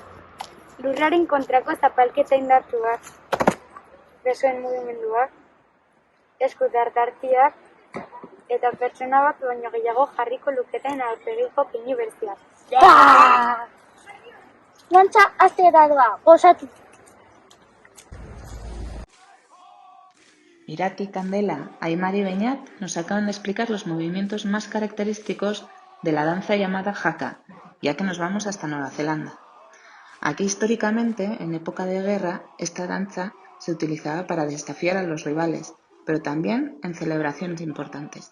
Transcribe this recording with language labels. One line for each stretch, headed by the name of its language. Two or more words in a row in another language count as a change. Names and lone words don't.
Basque: Lurraren kontrako zapalketa indartu bat, besoen mugimenduak, esku dardartiak, eta pertsona bat baino gehiago jarriko luketen aurpegiko pinu berziak. Dantza aztera doa, gozatu! Irati,
Spanish: Candela, Aymar y Beñat nos acaban de explicar los movimientos más característicos de la danza llamada haka, ya que nos vamos hasta Nueva Zelanda. Aquí históricamente, en época de guerra, esta danza se utilizaba para desafiar a los rivales, pero también en celebraciones importantes.